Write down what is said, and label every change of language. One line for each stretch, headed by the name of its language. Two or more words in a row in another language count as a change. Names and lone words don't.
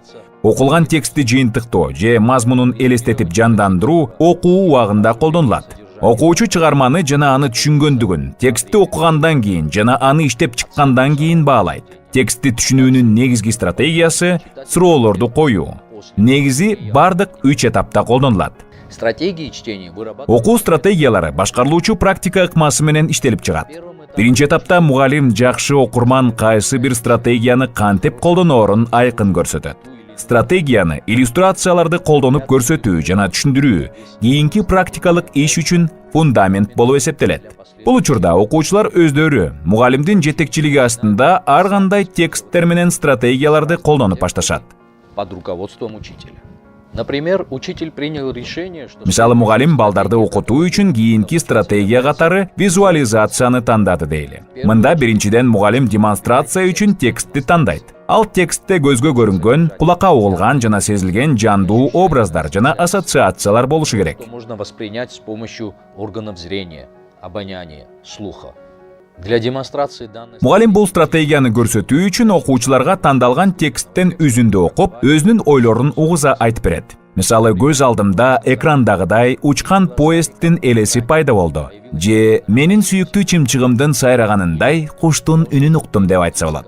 Kyrgyz: Окулган текстти жыйынтыктоо же мазмунун элестетип жандандыруу окуу убагында колдонулат. Окуучу чыгарманы жана аны түшүнгөндүгүн текстти окугандан кийин жана аны иштеп чыккандан кийин баалайт. Текстти түшүнүүнүн негизги стратегиясы суроолорду коюу. Негизи бардык 3 этапта колдонулат.
Russian: Стратегии чтения вырабатывают.
Kyrgyz: Окуу стратегиялары башкарылуучу практика ыкмасы менен иштелип чыгат. Биринчи этапта мугалим жакшы окурман кайсы бир стратегияны кантип колдоноорун айкын көрсөтөт. Стратегияны иллюстрацияларды колдонуп көрсөтүү жана түшүндүрүү кийинки практикалык иш үчүн фундамент болуп эсептелет. Бул учурда окуучулар өздөрү мугалимдин жетекчилиги астында ар кандай тексттер менен стратегияларды колдонуп башташат.
Russian: Под руководством учителя. Например, учитель принял решение, что...
Kyrgyz: Мисалы, мугалим балдарды окутуу үчүн кийинки стратегия катары визуализацияны тандады дейли. Мында биринчиден мугалим демонстрация үчүн текстти тандайт. Ал текстте көзгө көрүнгөн, кулакка угулган жана сезилген жандуу образдар жана ассоциациялар болушу керек.
Russian: Можно воспринять с помощью органов зрения, обоняния, слуха. Для демонстрации данной...
Kyrgyz: Мугалим бул стратегияны көрсөтүү үчүн окуучуларга тандалган тексттен үзүндү окуп, өзүнүн ойлорун угуза айтып берет. Мисалы, көз алдымда экрандагыдай учкан поезддин элеси пайда болду. Же менин сүйүктүү чымчыгымдын сайраганындай куштун үнүн уктум деп айтса болот.